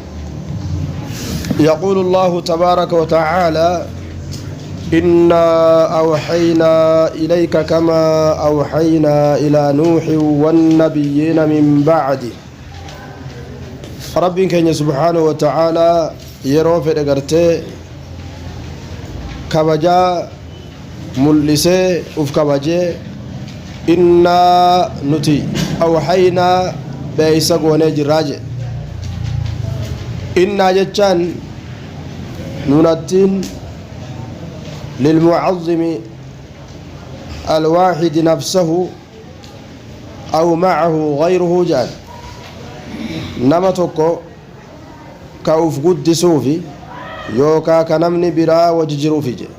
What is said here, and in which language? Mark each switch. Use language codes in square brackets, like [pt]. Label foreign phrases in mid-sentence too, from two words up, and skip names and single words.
[ar] يقول الله تبارك وتعالى: إنا أوحينا إليك كما أوحينا إلى نوح والنبيين من بعده. ربي كان سبحانه وتعالى [om] yeroo fedhe gartee kabajaa mul'isee uf kabajee innaa nuti awhaynaa beeysa goonee jirraa jedhe. innaa jechaan nunattiin [ar] للمعظم الواحد نفسه أو معه غيره [om] jedhan nama tokko ka uf guddisuufi yookaa ka namni biraa waji jiruufi jedhe.